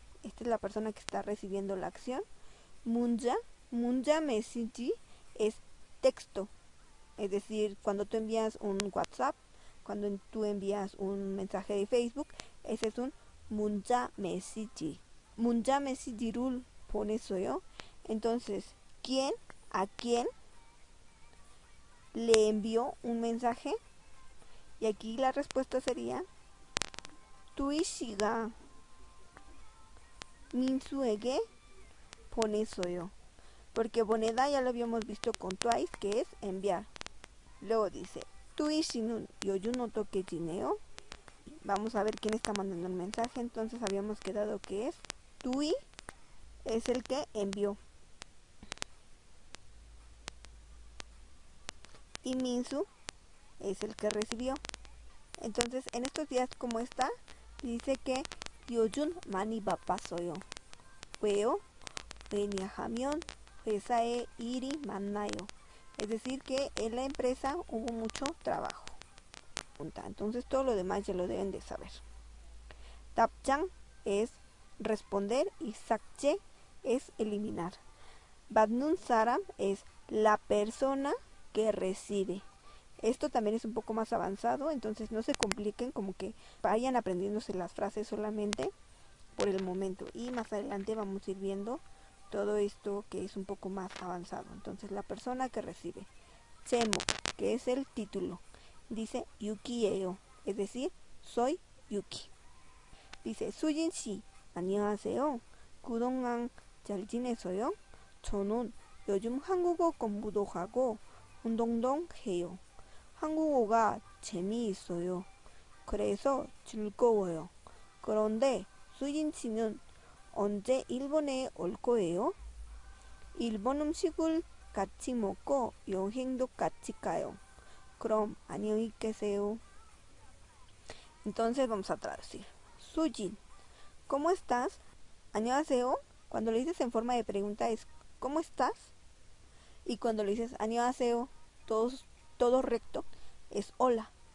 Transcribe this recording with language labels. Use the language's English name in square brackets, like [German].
[Spanish] Esta es la persona que está recibiendo la acción. Munja message es texto. Es decir, cuando tú envías un WhatsApp, cuando tú envías un mensaje de Facebook, ese es un 문자 메시지. [Korean] 문자 메시지를 보냈어요. [Spanish] Entonces, ¿quién a quién le envió un mensaje? Y aquí la respuesta sería [Korean] 투이 씨가 민수에게 보냈어요. [Spanish] Porque 보내다 ya lo habíamos visto con twice, que es enviar. Luego dice [Korean] 투이 씨는 요즘 어떻게 지내요? [Spanish] Vamos a ver quién está mandando el mensaje. Entonces habíamos quedado que es Tui, es el que envió. Y Minsu es el que recibió. Entonces, en estos días, ¿cómo está? Dice que [Korean] 요즘 많이 바빴어요. 왜요? 왜냐하면 회사에 일이 많아요. [Spanish] Es decir, que en la empresa hubo mucho trabajo. Entonces todo lo demás ya lo deben de saber. 답장 es responder y 삭제 es eliminar. 받는 사람 es la persona que recibe. Esto también es un poco más avanzado, entonces no se compliquen, como que vayan aprendiéndose las frases solamente por el momento. Y más adelante vamos a ir viendo todo esto que es un poco más avanzado. Entonces la persona que recibe. 제목, que es el título. Dice Yuki예요, es decir, soy Yuki. [Korean] Dice 수진 씨, 안녕하세요. 그동안 잘 지내서요? 저는 요즘 한국어 공부도 하고 운동도 해요. 한국어가 재미있어요. 그래서 즐거워요. 그런데 수진 씨는 언제 일본에 올 거예요? 일본 음식을 같이 먹고 여행도 같이 가요. 그럼 안녕히 계세요. [Spanish] Entonces vamos a traducir. Sujin, ¿cómo estás? 안녕하세요. Cuando lo dices en forma de pregunta es ¿cómo estás? Y cuando lo dices 안녕하세요, todo recto, es hola.